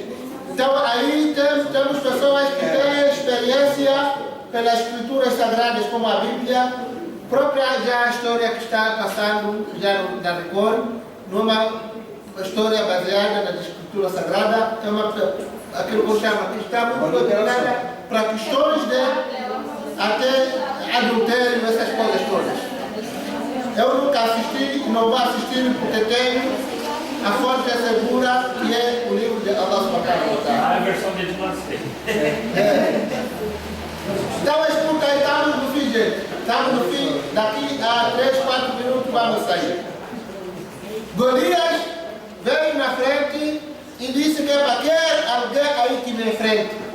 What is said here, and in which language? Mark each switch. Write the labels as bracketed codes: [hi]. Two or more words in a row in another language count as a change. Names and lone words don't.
[pt] Então aí temos pessoas que têm experiência pelas escrituras sagradas como a Bíblia, própria já a história que está passando já na Record, numa história baseada na escritura sagrada, é aquilo que eu chamo que está muito dominada para questões de até adultério, essas coisas todas. Eu nunca assisti e não vou assistir porque tenho a fonte segura que é o livro de Allah [ar] سبحانه وتعالى. [pt] A versão deles não aceita. Então escuta aí, estamos no fim, gente. Estamos no fim, daqui a 3, 4 minutos vamos sair. Golias veio na frente e disse que quer alguém aí que me enfrente.